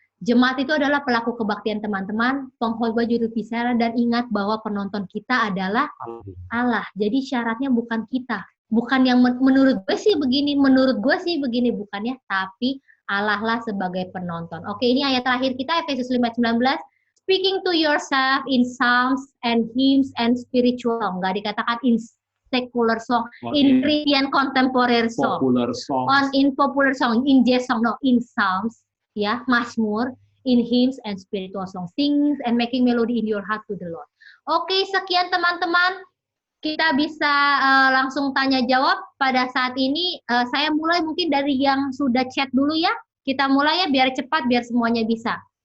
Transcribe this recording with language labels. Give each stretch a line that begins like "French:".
Indonesian: Jemaat itu adalah pelaku kebaktian teman-teman, pengkhotbah juru bicara, dan ingat bahwa penonton kita adalah Allah. Jadi syaratnya bukan kita. Bukan yang menurut gue sih begini, bukan ya. Tapi Allah lah sebagai penonton. Oke, ini ayat terakhir kita, Efesus 5:19.
English: Speaking to yourself in psalms and hymns and spiritual song.
Indonesian: Nggak dikatakan
English: in secular song, in Christian contemporary song. In popular song, in jazz song, no, in psalms. Ya, Mazmur, in hymns and spiritual song, sings and making melody in your heart to the Lord.
Indonesian: Oke, sekian teman-teman. Kita bisa langsung tanya jawab pada saat ini. Saya mulai mungkin dari yang sudah chat dulu ya. Kita mulai ya, biar cepat, biar semuanya bisa.